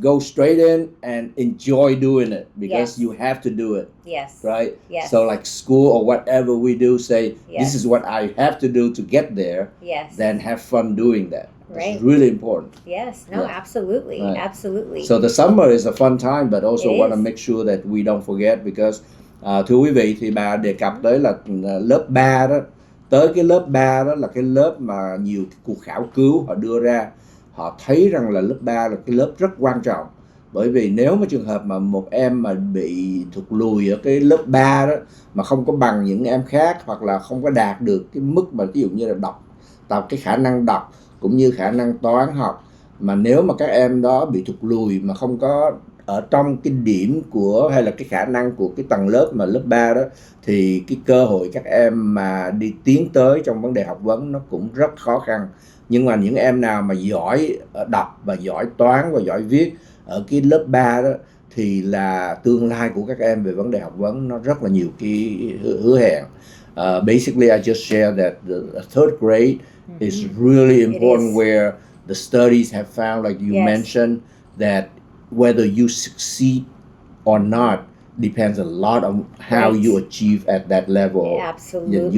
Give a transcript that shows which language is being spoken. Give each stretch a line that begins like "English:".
English: Go straight in and enjoy doing it because you have to do it. Yes. Right? Yes. So like school or whatever we do, say, this is what I have to do to get there. Yes. Then have fun doing that. Right. It's really important. Yes. No, absolutely. Right. Absolutely. So the summer is a fun time, but also It want to is. make sure that we don't forget because
Vietnamese: thưa quý vị thì bà đề cập tới là lớp 3 đó. Tới cái lớp 3 đó là cái lớp mà nhiều cuộc khảo cứu họ đưa ra. Họ thấy rằng là lớp 3 là cái lớp rất quan trọng. Bởi vì nếu mà trường hợp mà một em mà bị thụt lùi ở cái lớp 3 đó mà không có bằng những em khác hoặc là không có đạt được cái mức mà ví dụ như là tập cái khả năng đọc cũng như khả năng toán học, mà nếu mà các em đó bị thụt lùi mà không có ở trong cái điểm của hay là cái khả năng của cái tầng lớp mà lớp 3 đó thì cái cơ hội các em mà đi tiến tới trong vấn đề học vấn nó cũng rất khó khăn. Nhưng mà những em nào mà giỏi đọc và giỏi toán và giỏi viết ở cái lớp 3 đó thì là tương lai của các em về vấn đề học vấn nó rất là nhiều cái hứa hẹn.
English: Basically, I just share that the third grade is really important where the studies have found, like you mentioned, that whether you succeed or not depends a lot on how you achieve at that level. Absolutely.